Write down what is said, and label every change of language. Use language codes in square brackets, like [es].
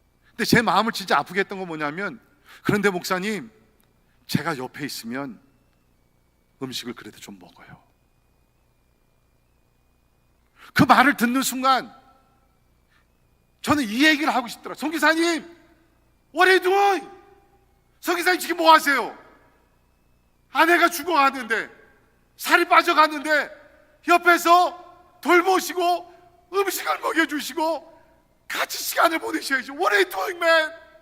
[ko] 근데 제 마음을 진짜 아프게 했던 건 뭐냐면, 그런데 목사님, 제가 옆에 있으면 음식을 그래도 좀 먹어요. 그 말을 듣는 순간 저는 이 얘기를 하고 싶더라. [en] 선교사님, what are you doing? [ko] 선교사님 지금 뭐 하세요? 아내가 죽어가는데, 살이 빠져가는데 옆에서 돌보시고 음식을 먹여주시고 같이 시간을 보내셔야죠. [en] What are you doing, man?